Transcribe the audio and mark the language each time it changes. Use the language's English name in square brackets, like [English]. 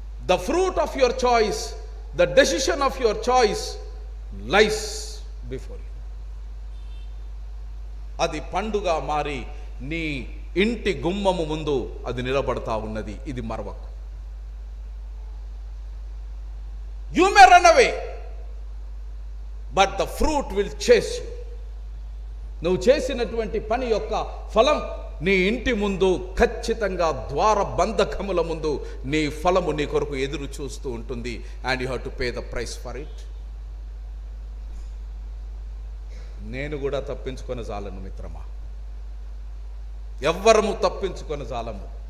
[English] The fruit of your choice, the decision of your choice lies before you. [Telugu] అది పండుగ మారి నీ ఇంటి గుమ్మము ముందు అది నిలబడతా ఉన్నది. ఇది మరవకు. [English] You may run away, but the fruit will chase you. [Telugu] నువ్వు చేసినటువంటి పని యొక్క ఫలం నీ ఇంటి ముందు ఖచ్చితంగా ద్వార బంధకముల ముందు నీ ఫలము నీ కొరకు ఎదురు చూస్తూ ఉంటుంది. [English] And you have to pay the price for it. [Telugu] నేను కూడా తప్పించుకొని జాలను మిత్రమా, ఎవ్వరము తప్పించుకొని జాలము.